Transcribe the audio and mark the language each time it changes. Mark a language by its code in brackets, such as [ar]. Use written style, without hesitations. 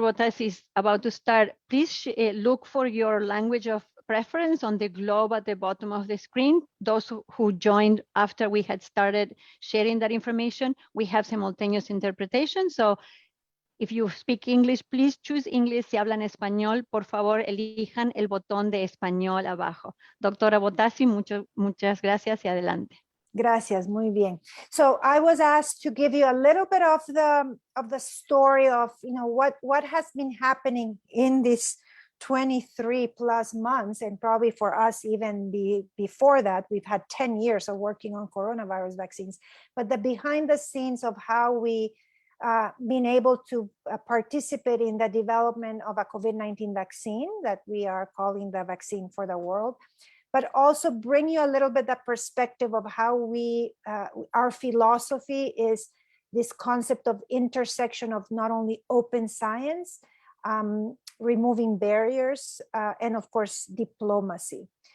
[en] Bottazzi is about to start, please look for your language of preference on the globe at the bottom of the screen. Those who joined after we had started sharing that information, we have simultaneous interpretation. So If you speak English, please choose English. [es] Si hablan español, por favor, elijan el botón de español abajo. Doctora Bottazzi, muchas gracias y adelante. Gracias, muy bien. [en] So I was asked to give you a little bit of the story of, you know, what has been happening in this 23 plus months, and probably for us even before that. We've had 10 years of working on coronavirus vaccines, but the behind the scenes of how we been able to participate in the development of a COVID-19 vaccine that we are calling the vaccine for the world, but also bring you a little bit the perspective of how we, our philosophy is this concept of intersection of not only open science, removing barriers, and of course, diplomacy.